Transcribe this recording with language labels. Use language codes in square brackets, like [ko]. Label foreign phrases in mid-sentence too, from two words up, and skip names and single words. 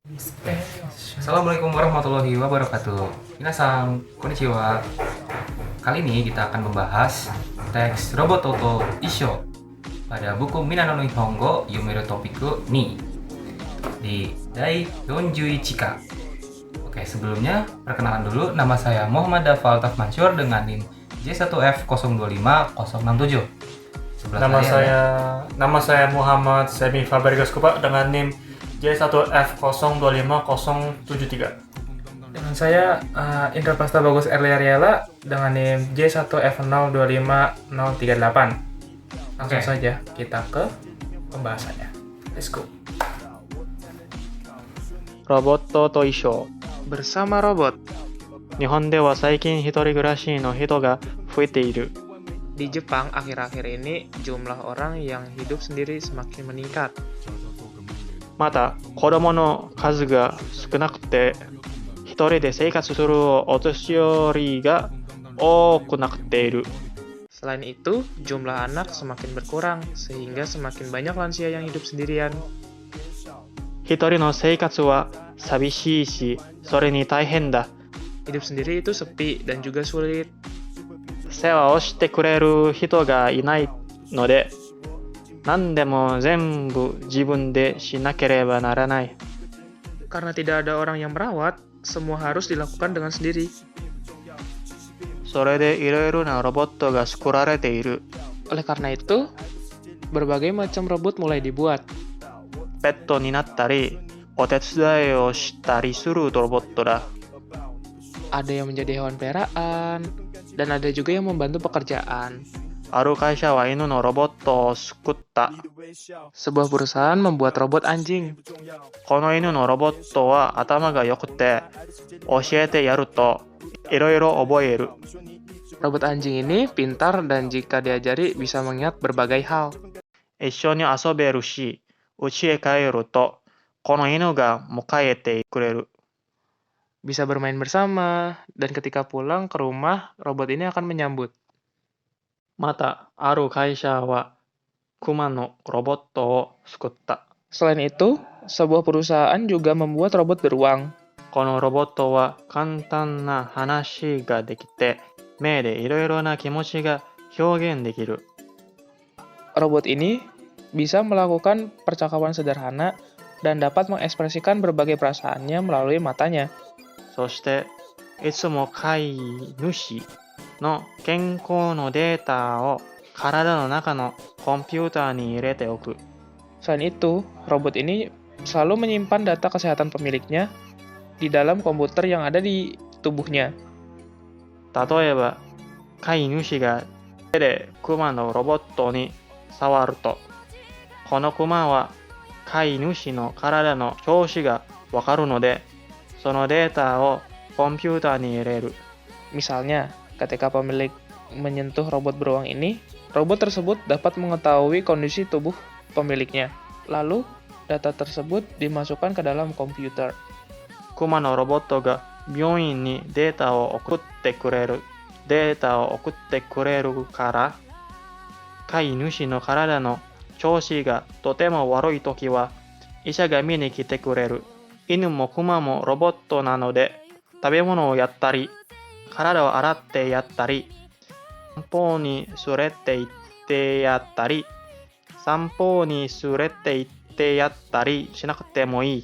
[ar] السلام عليكم ورحمة الله وبركاته. [ja] みなさん、こんにちは. [id] Kali ini kita akan membahas teks Robot Toto Isho pada buku Minano no Nihongo Yomeru Topiku ni di [ja] 第41課. [id] Oke, sebelumnya perkenalan dulu, nama saya Muhammad Dafal Tafmansur dengan NIM J1F025067. Nama saya Muhammad Semi Fabregas Kupa dengan NIM J1F025073. Dengan saya Indra Pasta Bagus Erliariela dengan NIM J1F025038. Langsung saja kita ke pembahasannya. [en] Let's go. [id] Robot to Isho. Bersama robot. [ja] 日本では最近一人暮らしの人が増えている。 [id] Di Jepang akhir-akhir ini jumlah orang yang hidup sendiri semakin meningkat. [ja] また、子供の数が少なくて、一人で生活するお年寄りが多くなっている。 [id] Selain itu, jumlah anak semakin berkurang sehingga semakin banyak lansia yang hidup sendirian. [ja] 一人の生活は寂しいし、それに大変だ。 [id] Hidup sendiri itu sepi dan juga sulit. [ja] 世話をしてくれる人がいないので、何でも全部自分でしなければならない。 [id] Karena tidak ada orang yang merawat, semua harus dilakukan dengan sendiri. [ja] それでいろいろなロボットが作られている。 [id] Oleh karena itu, berbagai macam robot mulai dibuat. [ja] ペットになったり、お手伝いをしたりするロボットだ。 [id] Ada yang menjadi hewan peliharaan, dan ada juga yang membantu pekerjaan. [ja] ある会社は犬のロボットを作った。 [id] Sebuah perusahaan membuat robot anjing. [ja] この犬のロボットは頭が良くて、教えてやるといろいろ覚える。 [id] Robot anjing ini pintar dan jika diajari bisa mengingat berbagai hal. [ja] 一緒に遊べるし、家へ帰るとこの犬が迎えてくれる。 [id] Bisa bermain bersama, dan ketika pulang ke rumah, robot ini akan menyambut. [ja] また、ある会社はクマのロボットを作った。 [id] Selain itu, sebuah perusahaan juga membuat robot beruang. [ja] このロボットは簡単な話ができて、目でいろいろな気持ちが表現できる。 [id] Robot ini bisa melakukan percakapan sederhana dan dapat mengekspresikan berbagai perasaannya melalui matanya. [ja] そして、いつも飼い主の健康のデータを体の中のコンピューターに入れておく。 [id] Selain itu, robot ini selalu menyimpan data kesehatan pemiliknya di dalam komputer yang ada di tubuhnya. [ja] 例えば、飼い主が手でクマのロボットに触ると、このクマは飼い主の体の調子がわかるので、そのデータをコンピューターに入れる。 [id] Misalnya, ketika pemilik menyentuh robot beruang ini, robot tersebut dapat mengetahui kondisi tubuh pemiliknya. Lalu, data tersebut dimasukkan ke dalam komputer. [ja] クマのロボットが病院にデータを送ってくれる。データを送ってくれるから、飼い主の体の調子がとても悪いときは、医者が見に来てくれる。犬もクマもロボットなので、食べ物をやったり、体を洗ってやったり、散歩に連れて行ってやったり、散歩に連れて行ってやったりしなくてもいい。